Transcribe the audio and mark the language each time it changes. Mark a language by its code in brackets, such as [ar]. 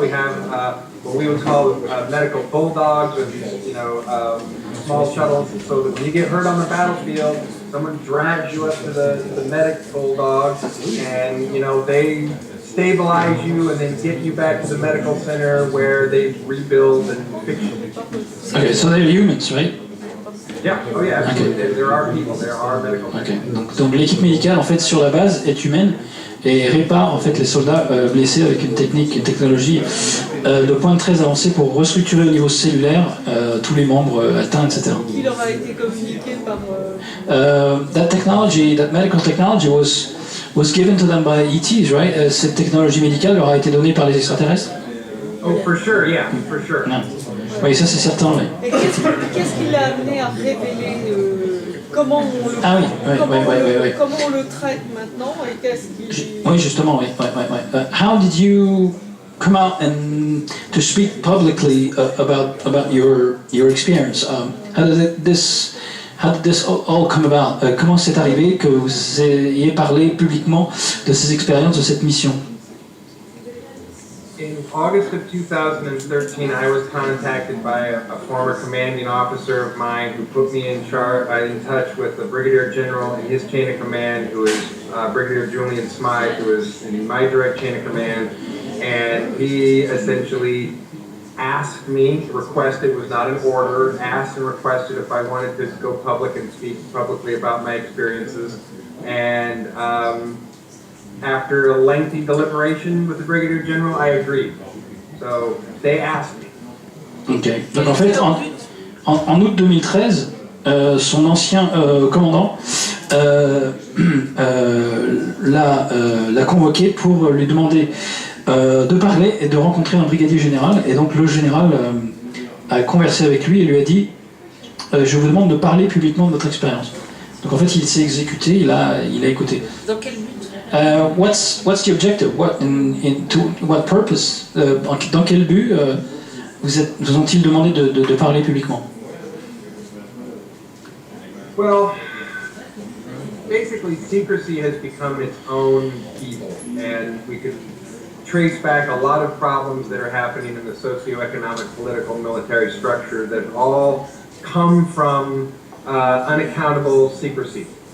[en] We have what we would call medical bulldogs, with small shuttles, so that when you get hurt on the battlefield, someone drags you up to the medic bulldogs, and they stabilize you and then get you back to the medical center where they rebuild and fix you. Okay, so they're humans, right? Yeah, oh yeah, absolutely. Okay. There are people, there are medical people. Okay. [fr] Donc l'équipe médicale en fait sur la base est humaine et répare en fait les soldats blessés avec une technologie de pointe très avancée pour restructurer au niveau cellulaire tous les membres atteints, etc. Qui leur a été communiqué par [en] that medical technology was given to them by ETs, right? [fr] Cette technologie médicale leur a été donnée par les extraterrestres. [en] Oh, for sure, yeah, for sure. [fr] Yeah. Oui, ça c'est certain, oui. Et qu'est-ce qui l'a amené à révéler comment on le traite maintenant et qu'est-ce qui... Oui, justement, oui. [en] How did you come out and to speak publicly about your experience? How did this all come about? [fr] Comment c'est arrivé que vous ayez parlé publiquement de ces expériences, de cette mission? [en] In August of 2013, I was contacted by a former commanding officer of mine who put me in touch with the Brigadier General in his chain of command, who is Brigadier Julian Smythe, who is in my direct chain of command, and he essentially asked me, requested, was not an order, asked and requested if I wanted to go public and speak publicly about my experiences. And after a lengthy deliberation with the Brigadier General, I agreed. So they asked me. Ok. [fr] Donc en fait, en août 2013, son ancien commandant l'a convoqué pour lui demander de parler et de rencontrer un brigadier général. Et donc le général a conversé avec lui et lui a dit je vous demande de parler publiquement de votre expérience. Donc en fait il s'est exécuté, il a écouté. Dans quel but? [en] What's the objective? To what purpose? [fr] Dans quel but vous ont-ils demandé de parler publiquement? [en] Well, basically secrecy has become its own evil, and we could trace back a lot of problems that are happening in the socioeconomic, political, military structure that all come from unaccountable secrecy.